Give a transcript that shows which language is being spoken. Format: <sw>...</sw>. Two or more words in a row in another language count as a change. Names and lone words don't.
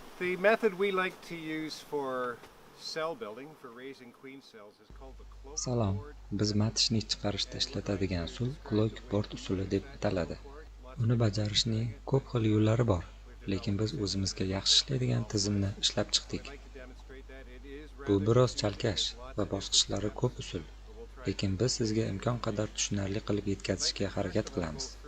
<en>The method we like to use for cell building, for raising queen cells, is called the cloak</en> <uz>Salom.</uz> <en>board.</en> <uz>Biz matishni chiqarishda ishlatadigan usul</uz> <en>cloak board</en> <uz>usuli deb ataladi. Uni bajarishning ko'p xil yo'llari bor, lekin biz o'zimizga yaxshi ishlaydigan tizimni ishlab chiqdik. Bu biroz chalkash va bosqichlari ko'p usul, lekin biz sizga imkon qadar tushunarli qilib yetkazishga harakat qilamiz.</uz>